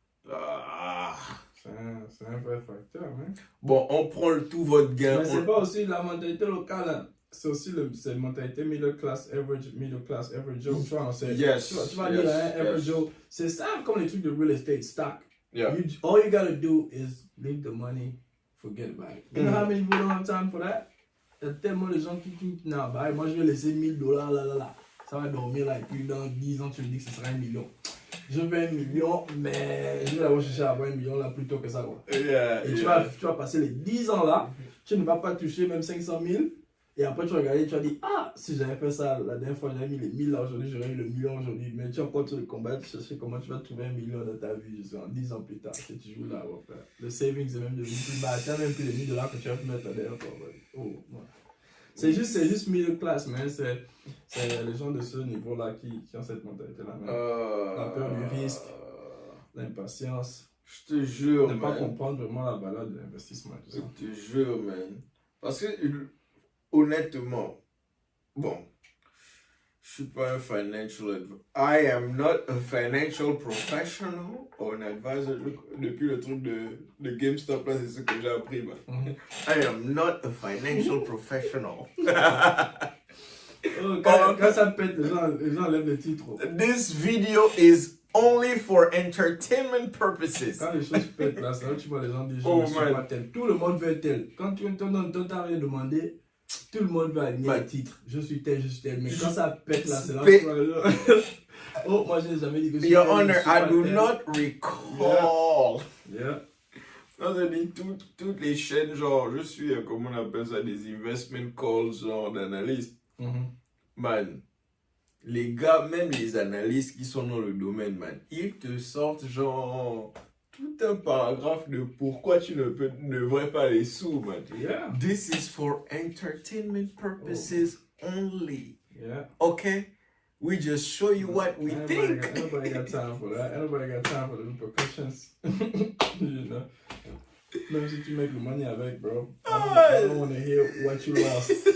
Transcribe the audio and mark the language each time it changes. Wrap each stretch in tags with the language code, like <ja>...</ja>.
<fr>Ah. C'est un vrai facteur, hein. Bon, on prend tout votre gain. Mais c'est pas aussi la mentalité locale, hein. C'est aussi la mentalité</fr> <en>middle class average Joe.</en> <fr>Tu vois, tu vas dire, hein,</fr> <en>average Joe.</en> <fr>C'est ça comme les trucs de</fr> <en>real estate stock. Yeah. All you gotta do is leave the money, forget about it. You know how many people don't have time for that?</en> <fr>Il y a tellement de gens qui non, bah, moi je vais laisser $1000 là. Ça va dormir là, et puis dans 10 ans, tu me dis que ce sera $1 million. Je veux $1 million, mais je vais d'abord chercher à avoir $1 million là plutôt que ça. Quoi. Et tu vas passer les 10 ans là, tu ne vas pas toucher même 500 000. Et après, tu regardes et tu vas dire, ah, si j'avais fait ça la dernière fois, j'avais mis les 1000 là aujourd'hui, j'aurais eu le million aujourd'hui. Mais tu as encore tout le combat, tu cherches comment tu vas trouver $1 million dans ta vie, je sais, en 10 ans plus tard, si tu joues là. Ouais, le savings est même devenu plus bas. Tu as même plus les $1000 que tu as pu mettre la dernière fois. Ouais. Oh, ouais. C'est juste</fr> <en>middle class,</en> <fr>mais c'est les gens de ce niveau-là qui ont cette mentalité-là. La peur du risque, l'impatience. Je te jure, ne pas comprendre vraiment la valeur de l'investissement. Je te jure, man. Parce que, honnêtement, bon, je suis pas un</fr> <en>financial advisor. I am not a financial professional or an advisor.</en> <fr>Depuis le truc de GameStop, là, c'est ce que j'ai appris, man.</fr> <en>I am not a financial professional.</en> <fr>Quand ça pète, les gens lèvent le titre.</fr> <en>This video is only for entertainment purposes.</en> <fr>Quand les choses pètent, là, c'est là que tu vois les gens dire, je ne suis pas tel. Tout le monde veut tel. Quand tu t'as rien demandé, tout le monde va aligner le titre. Je suis tel. Mais quand ça pète, là, c'est là que tu vois les gens. Oh, moi, je n'ai jamais dit que je suis</fr> <en>Your</en> <fr>tel.</fr> <en>Honor, I do not recall. Yeah.</en> <fr>Non, je dis toutes les chaînes, genre, je suis, comment on appelle ça, des</fr> <en>investment calls,</en> <fr>genre, d'analystes. Man, les gars, même les analystes qui sont dans le domaine, man, ils te sortent, genre, tout un paragraphe de pourquoi tu ne devrais pas les sous, man.</fr> <en>Yeah. This is for entertainment purposes only. Yeah. Okay? We just show you what we think. Nobody got time for that. Nobody got time for the repercussions. You know?</en> <fr>Même si tu</fr> <en>make the money avec, bro. I don't want to hear what you lost.</en>